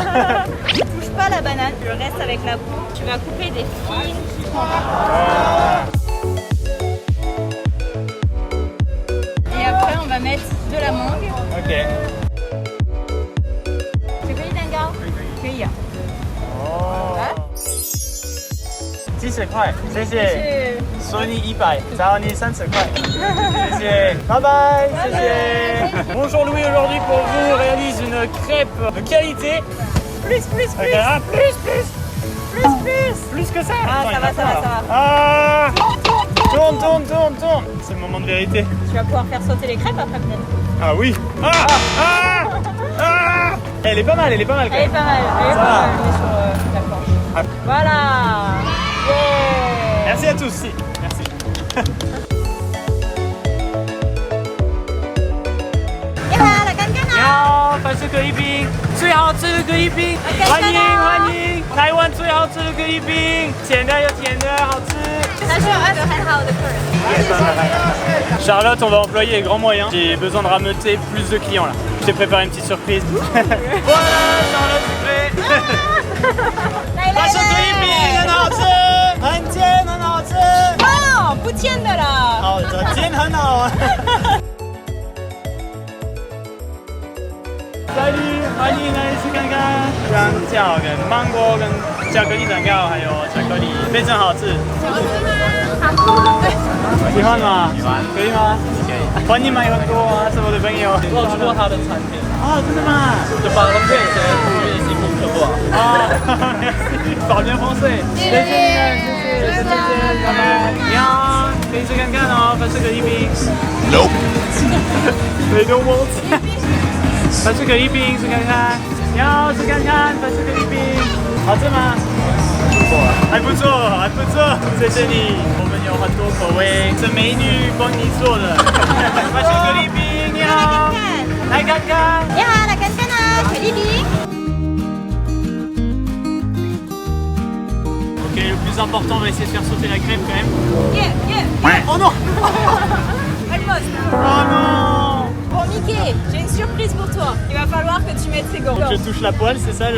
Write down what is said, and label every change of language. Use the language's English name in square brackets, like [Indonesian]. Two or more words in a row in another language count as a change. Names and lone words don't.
[French] Tu touches pas la banane, tu restes avec la peau. Tu vas couper des fines tranches. Et après on va mettre de la mangue. Ok. Tu veux une gars? Oui. [Chinese] 几十块，谢谢。是索尼100，找你30块，谢谢，拜拜，谢谢。 [French] Bonjour Louis, aujourd'hui pour vous réalise une crêpe de qualité. plus, Ok, un plus. Plus que ça. Ah, Attends, ça il va, a ça va, peur. ça va. Ah, tourne. C'est le moment de vérité. Tu vas pouvoir faire sauter les crêpes après peut-être. Ah oui. Elle est pas mal, quand Elle est même. pas mal, elle est Ça pas va. mal. Elle est sur la planche. Ah. Voilà. Yeah. Merci à tous. Si. Merci. Yeah, la cancana. [Chinese] 要法式可丽饼，最好吃的可丽饼，欢迎！台湾最好吃的可丽饼，咸的有甜的，好吃。他是很好的客人。 [French] Charlotte, on va employer les grands moyens. J'ai besoin de rameuter plus de clients là. Je t'ai préparé une petite surprise. Voilà, Charlotte, tu fais. [Chinese] 法式可丽饼很好吃，很甜，很好吃。哦，不甜的啦。好的，甜很好。Salut，欢迎来吃看看。香蕉跟芒果跟巧克力蛋糕，还有巧克力，非常好吃。喜欢吗？喜欢。可以吗？可以。欢迎买很多啊，是我的朋友。我有吃过他的产品。啊，真的吗？就把他骗钱，一起不可不好。 [French] 啊 ，merci，parle bien français。 [Chinese] 谢谢，拜拜。你好，可以吃看看哦，法式可丽饼。 [English] Nope。They don't want。 [Chinese] 法式可丽饼吃看看，要吃看看法式可丽饼，好吃吗？还不错，还不错，谢谢你。我们有很多口味，是美女帮你做的。法式可丽饼，你好，来看看。 [French] Yeah, la cancana,可丽饼。 Ok, le plus important, on va essayer de faire sauter la crêpe quand même. Yeah. Oh non. Almost. Oh non. Bon, Mickey, j'ai une surprise pour toi. Il va falloir que tu mettes tes gants. Je touche la poêle, c'est ça le...